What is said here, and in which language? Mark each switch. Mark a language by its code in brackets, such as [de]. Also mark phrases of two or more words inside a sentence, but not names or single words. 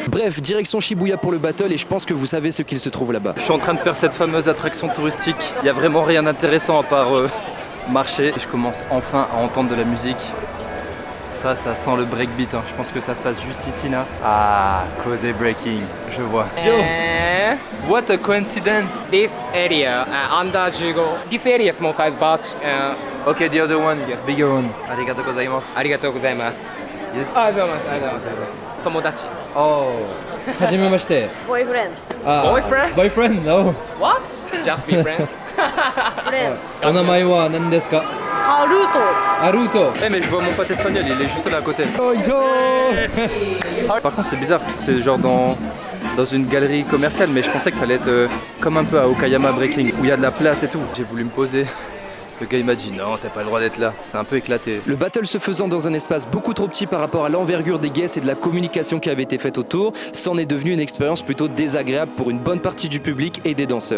[fr] Bref, direction Shibuya pour le battle et je pense que vous savez ce qu'il se trouve là-bas. Je suis en train de faire cette fameuse attraction touristique. Il n'y a vraiment rien d'intéressant à part marcher. Et je commence enfin à entendre de la musique. Ça sent le breakbeat. Hein. Je pense que ça se passe juste ici là. Ah, Kose Breaking, je vois. [en] Yo, what a coincidence. This area, under Jugo. This area is small size, but Okay, the other one, bigger one. [ja] ありがとうございます. ありがとうございます。 [en] Yes. [ja] ありがとうございます。友達。 Oh. はじめまして. [en] 보이프렌드 아, Boyfriend? Boyfriend? No. What? Just be friends. 프렌드 [ja] お名前は何ですか? あルート [en] Naruto. [fr] Eh mais je vois mon pote espagnol, il est juste là à côté. Par contre c'est bizarre, c'est genre dans une galerie commerciale, mais je pensais que ça allait être comme un peu à Okayama Breaking, où il y a de la place et tout. J'ai voulu me poser. Le gars il m'a dit non, t'as pas le droit d'être là, c'est un peu éclaté. Le battle se faisant dans un espace beaucoup trop petit par rapport à l'envergure des guests et de la communication qui avait été faite autour, c'en est devenu une expérience plutôt désagréable pour une bonne partie du public et des danseurs.